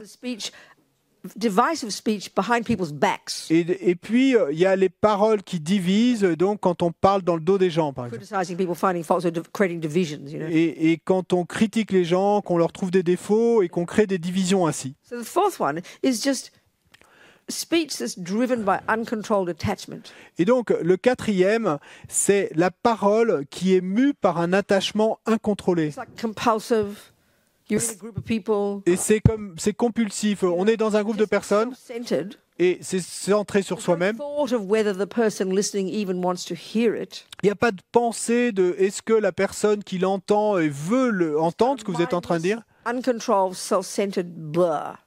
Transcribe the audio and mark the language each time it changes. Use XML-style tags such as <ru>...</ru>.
<en>The speech, divisive speech behind people's backs.</en> <fr>Et puis il y a les paroles qui divisent. Donc quand on parle dans le dos des gens, par exemple.</fr> <en>Criticizing people, finding faults, or creating divisions, you know.</en> <fr>Et quand on critique les gens, qu'on leur trouve des défauts et qu'on crée des divisions ainsi.</fr> <en>So the fourth one is just speech that's driven by uncontrolled attachment.</en> <fr>Et donc le quatrième, c'est la parole qui est mue par un attachement incontrôlé.</fr> <en>It's like compulsive. You're in a group of people.</en> <fr>Et c'est compulsif. On est dans un groupe de personnes</fr> <en>Self-centered.</en> <fr>et c'est centré sur soi-même.</fr> <en>Thought of whether the person listening even wants to hear it.</en> <fr>Il n'y a pas de pensée de est-ce que la personne qui l'entend veut entendre ce que vous êtes en train de dire.</fr> <en>Uncontrolled, self-centered blah.</en>